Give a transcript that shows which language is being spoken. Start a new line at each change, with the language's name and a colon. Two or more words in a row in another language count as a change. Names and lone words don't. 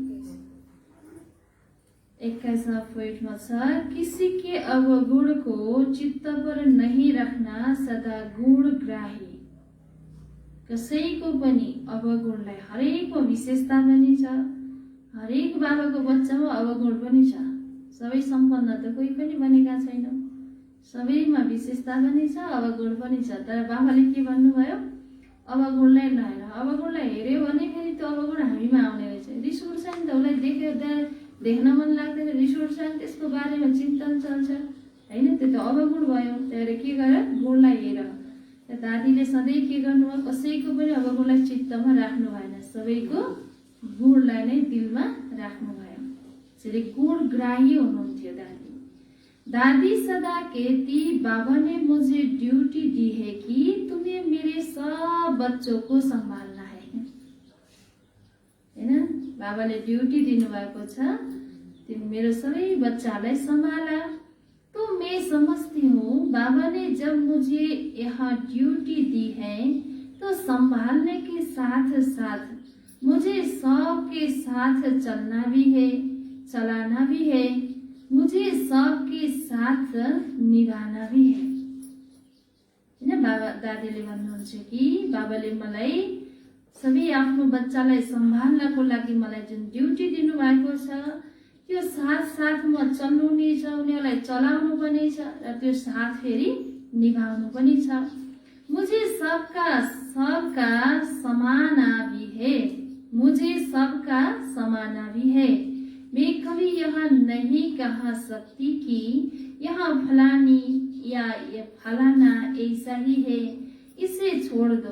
Hindi: 21वां पोइन्ट में छ, किसी के अवगुण को चित्त पर नहीं रखना, सदा गुण ग्राही।
Nepali: कसैको पनि अवगुणलाई, हरेकको विशेषता पनि छ, हरेक बाबाको बच्चामा अवगुण पनि छ। सबै सम्पन्न त कोही पनि बनेका छैन, सबैमा विशेषता पनि छ, अवगुण पनि छ। तर बाबाले के भन्नुभयो, अवगुणलाई नहेर, अवगुणलाई हेर्यो भने फेरि त्यो अवगुण हामीमा आउने रहेछ। रिस उठ्छ नि त, उसलाई देख्यो देख्न मन लाग्दैन, रिस उठ्छ नि, त्यसको बारेमा चिन्तन चल्छ होइन, त्यो त अवगुण भयो। त्यही के गर, गुणलाई हेर। दादीले सधैँ के गर्नुभयो, कसैको पनि अवगुणलाई चित्तमा राख्नु भएन, सबैको गुणलाई नै दिलमा राख्नु भयो। त्यसरी गुणग्राही हुनुहुन्थ्यो दादी।
Hindi: दादी सदा कहती, बाबा ने मुझे ड्यूटी दी है कि तुम्हें मेरे सब बच्चों को संभालना है हैन।
Nepali: बाबाले ड्यूटी दिनुभएको छ, तिमी मेरो सबै बच्चालाई संभाला।
Hindi: तो मैं समझती हूँ बाबा ने जब मुझे यहाँ ड्यूटी दी है तो संभालने के साथ साथ मुझे सबके साथ चलना भी है, चलाना भी है, मुझे सबके साथ निभाना भी है।
Nepali: बाबा दादीले भन्नुहुन्छ कि बाबाले मलाई सबै आफ्नो बच्चालाई सम्हाल्नको लागि मलाई जुन ड्युटी दिनुभएको छ त्यो साथ म चल्नु नि छ, उनीहरूलाई चलाउनु पनि छ र त्यो साथ फेरि निभाउनु पनि छ।
Hindi: मुझे सबका समाना भी है, मुझे सबका समाना भी है। मैं कभी यहाँ नहीं कह सकती कि यहाँ फलानी या ये फलाना ऐसा ही है, इसे छोड़ दो।